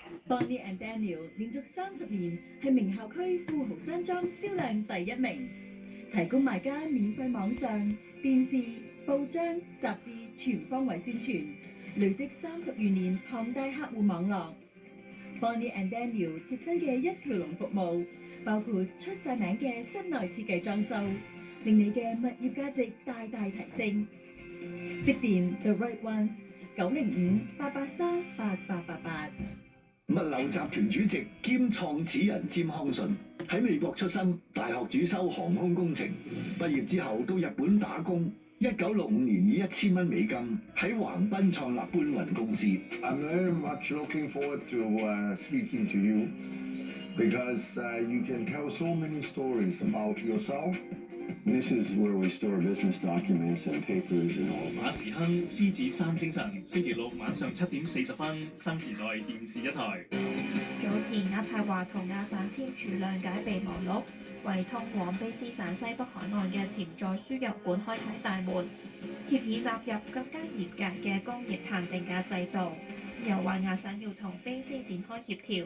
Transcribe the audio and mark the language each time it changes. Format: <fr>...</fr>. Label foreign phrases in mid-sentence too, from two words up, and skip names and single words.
<yue>Bonnie and Daniel 連續30年係名校區富豪山莊銷量第一名，提供賣家免費網上、電視、報章、雜誌全方位宣傳，累積30餘年龐大客戶網絡。Bonnie and Daniel 貼身嘅一條龍服務，包括出晒名嘅室內設計裝修，令你嘅物業價值大大提升。致電 The Right Ones 905-883-8888。物流集團主席兼創始人詹康順喺美國出生，大學主修航空工程，畢業之後到日本打工。1965年以1000蚊美金喺橫濱創立搬運公司。</yue> <en>I'm very much looking forward to speaking to you because you can tell so many stories about yourself. This is where we store business documents and papers and all.</en> <yue>馬時亨獅子山精神，星期六晚上7點40分，新時代電視一台。早前渥太華同亞省簽署諒解備忘錄，為通往卑詩省西北海岸嘅潛在輸入管開啟大門。協議納入更加嚴格嘅工業限定價制度，又話亞省要同卑詩展開協調。</yue>